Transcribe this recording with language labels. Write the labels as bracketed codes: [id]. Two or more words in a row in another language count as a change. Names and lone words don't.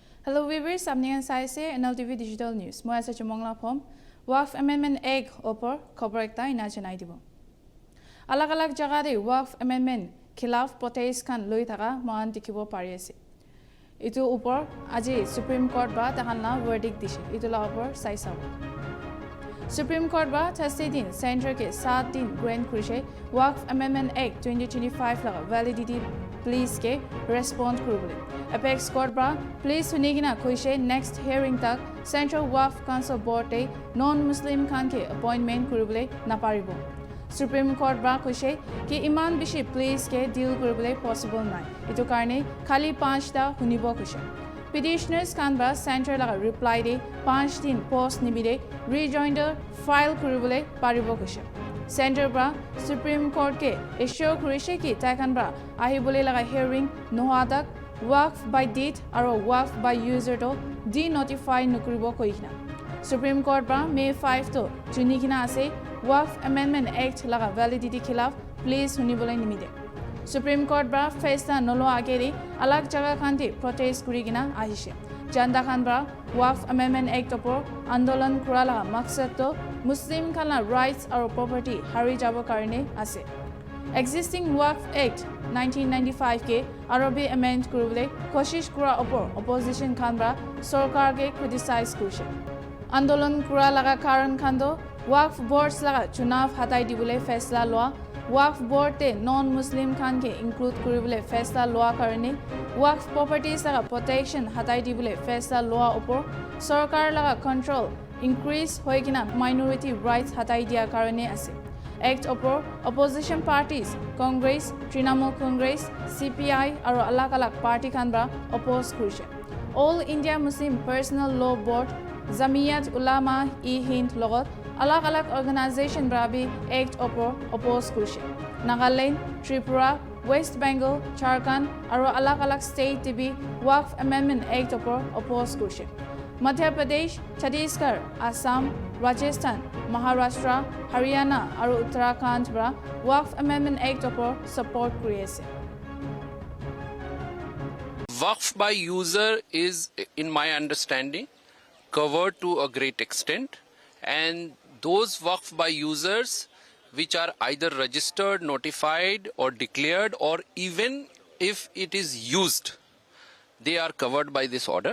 [nag] Hello viewers, samningan saise NLTV Digital News. Moi ase chumongla phom Waqf Amendment Act opor khobor ekta ina janai dibo. Alag jaga de Waqf Amendment khilaf protest kan loi thaka mohan dikhibo pari ase. Itu opor aji Supreme Court ba takanla verdict dise. Itu la opor sai sab. Supreme Court ba Thursday din Central ke 7 din grant kurise Waqf Amendment Act 2025 la validity please ke respond kurubole. Apex Court ba please hunigina kuise [en] next hearing [nag] tak Central Waqf Council Board te non-Muslim khan ke appointment kurubole naparibo. Supreme Court ba kuise ki iman bishi please ke deal kurubole possible nai. Itu karne khali 5 ta hunibo kuise. Petitioners can ba Central laga reply de 5 din post nibide [en] rejoinder file [nag] kurubole paribo kuise. Center bra Supreme Court ke issue kurise ki taikan bra ahibole laga hearing nohadak Waqf by date aro Waqf by user to de-notify nukuribo koikna. Supreme Court bra May 5 to junikina ase Waqf Amendment Act laga validity khilaf please hunibole nimide. Supreme Court bra festa nolo ageri alag jaga khanti protest kurigina ahishe. Janda khan bra Waqf Amendment Act opor andolan kura laga maksad to Muslim khala rights aro property hari jabo karne ase. Existing Waqf Act 1995 ke arobe amend kurubole koshish kura opor opposition khan bra sarkar ke criticize kurise. Andolan kura laga karan khando Waqf boards laga chunav hatai dibole faisla loa Waqf board te non-Muslim khan ke include kuribole faisla loa karne Waqf properties laga protection hatai dibole faisla loa opor sarkar laga control increase hoigina [en] minority rights [nag] hatai dia karne ase. Act opor [en] opposition parties [nag] Congress, Trinamool Congress, CPI aro alag party khan bra oppose kurise. All India Muslim Personal Law Board, Jamiyat Ulama-e-Hind logot alag organization bra bi act opor oppose kurise. Nagaland, Tripura, West Bengal, Jharkhand aro alag state tibi Waqf Amendment Act opor oppose kurise. Madhya Pradesh, Chhattisgarh, Assam, Rajasthan, Maharashtra, Haryana aro Uttarakhand bra Waqf Amendment Act opor support kuriase. [en] Waqf by user is, in my understanding, covered to a great extent, and those Waqf by users which are either registered, notified or declared, or even if it is used, they are covered by this order.